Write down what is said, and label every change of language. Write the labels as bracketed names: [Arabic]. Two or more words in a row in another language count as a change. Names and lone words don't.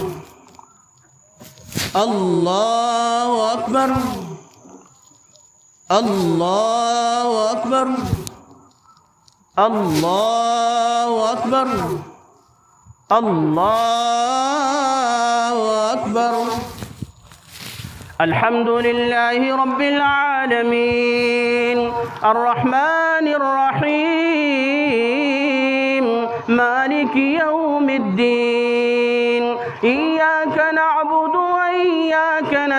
[Arabic] اللہ اکبر۔ اللہ اکبر۔ اللہ اکبر۔ اللہ اکبر۔ الحمد للہ رب العالمین الرحمن الرحیم مالک یوم الدین إياك نعبد وإياك